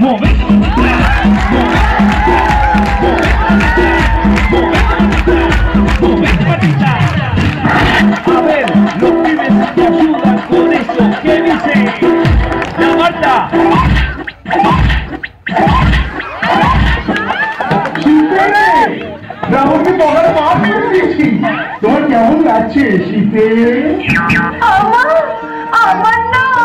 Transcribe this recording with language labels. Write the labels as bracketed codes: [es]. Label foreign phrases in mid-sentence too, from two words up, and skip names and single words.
[es] A ver, los pibes te ayudan con eso. ¿Qué dice? La Marta. [bn] রাহুলকে বলার মাপ করে দিয়েছি। তোমার কেমন লাগছে শীতে? আমার না